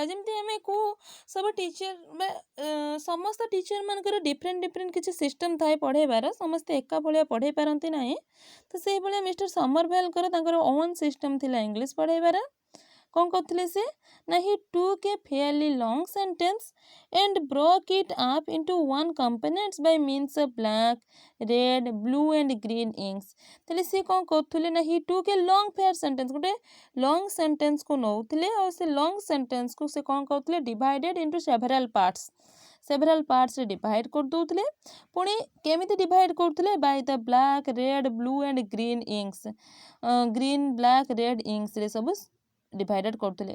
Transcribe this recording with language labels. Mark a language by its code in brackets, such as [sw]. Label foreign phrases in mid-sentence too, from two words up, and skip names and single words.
[or] ଯେମିତି ଆମେ ସବୁ ଟିଚର ବା ସମସ୍ତ ଟିଚରମାନଙ୍କର ଡିଫରେଣ୍ଟ କିଛି ସିଷ୍ଟମ୍ ଥାଏ ପଢ଼େଇବାର, ସମସ୍ତେ ଏକା ଭଳିଆ ପଢ଼େଇ ପାରନ୍ତି ନାହିଁ। ତ ସେଇଭଳିଆ ମିଷ୍ଟର ସମରଭେଲ୍ଙ୍କର ତାଙ୍କର [en] own system [or] ଥିଲା ଇଂଲିଶ ପଢ଼େଇବାର। କ'ଣ କରୁଥିଲେ ସେ ନା [en] he took a fairly long sentence and broke it up into one components by means of black, red, blue and green inks। [or] ତାହେଲେ ସେ କ'ଣ କରୁଥିଲେ ନା [en] he took a long fair sentence, [or] ଗୋଟେ [en] long sentence [or] ନେଉଥିଲେ ଆଉ ସେ [en] long sentence [or] ସେ କ'ଣ କରୁଥିଲେ [en] divided into several parts divide [or] କରିଦେଉଥିଲେ। ପୁଣି କେମିତି ଡିଭାଇଡ୍ କରୁଥିଲେ [en] by the black, red, blue and green inks, green, black, red inks [or] ସବୁ ଡିଭାଇଡେଡ୍ କରୁଥିଲେ।